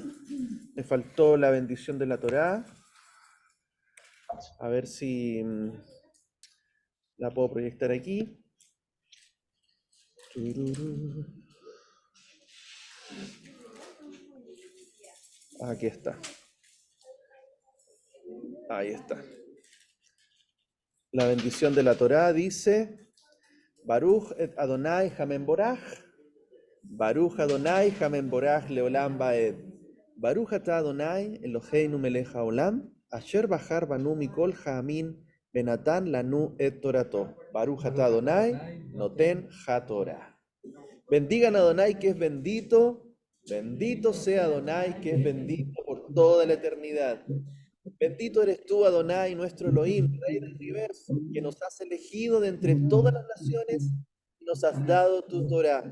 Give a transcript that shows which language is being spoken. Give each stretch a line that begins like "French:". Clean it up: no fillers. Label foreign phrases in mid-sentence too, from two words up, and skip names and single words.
Spanish: Me faltó la bendición de la Torá. A ver si la puedo proyectar aquí. Aquí está. Ahí está. La bendición de la Torá dice:
Hebrew: ברוך את אדוני המן בורך, ברוך אדוני המן בורך לעולם ועד, ברוך אתה אדוני אלוהינו מלך העולם, אשר בחר בנו מכל העמים ונתן לנו את תורתו, ברוך אתה אדוני נותן התורה.
Spanish: Bendigan a Adonai que es bendito, bendito sea Adonai que es bendito por toda la eternidad. Bendito eres tú, Adonai, nuestro Elohim, Rey del universo, que nos has elegido de entre todas las naciones y nos has dado tu Torá.